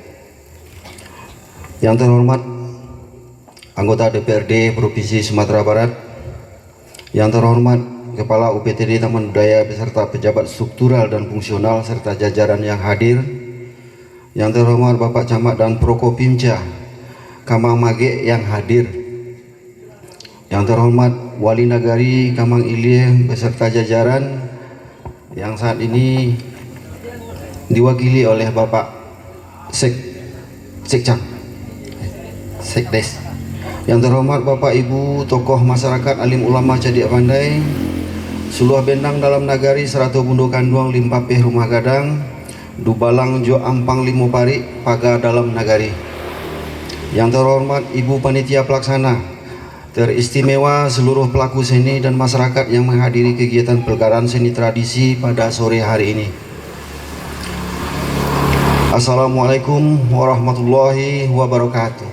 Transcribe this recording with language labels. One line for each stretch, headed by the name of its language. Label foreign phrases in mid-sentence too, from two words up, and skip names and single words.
Indonesian: Yang terhormat anggota DPRD Provinsi Sumatera Barat, yang terhormat Kepala UPTD Taman Budaya beserta pejabat struktural dan fungsional serta jajaran yang hadir, yang terhormat Bapak Camat dan Prokopimca Kamang Mage yang hadir, yang terhormat Wali Nagari Kamang Ilie beserta jajaran yang saat ini diwakili oleh Bapak Sekdes, yang terhormat Bapak Ibu tokoh masyarakat,
Minangkabau: alim ulama Cadiak Pandai, Suluah Bendang dalam Nagari, Serato Bundo Kanduang, Limpapeh Rumah Gadang, Dubalang Jo Ampang Limo Pari, Paga dalam Nagari.
Indonesian: Yang terhormat Ibu Panitia Pelaksana, teristimewa seluruh pelaku seni dan masyarakat yang menghadiri kegiatan pelegaran seni tradisi pada sore hari ini.
Arabic: السلام عليكم ورحمة الله وبركاته.